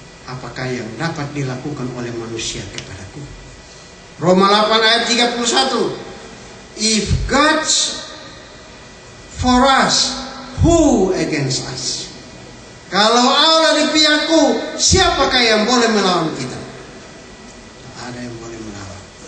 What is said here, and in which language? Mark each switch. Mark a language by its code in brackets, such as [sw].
[ms] Apakah yang dapat dilakukan oleh manusia kepadaku? Roma 8 ayat 31. [en] If God's for us, who against us? [ms] Kalau Allah di pihakku, siapakah yang boleh melawan kita? Tak ada yang boleh melawan.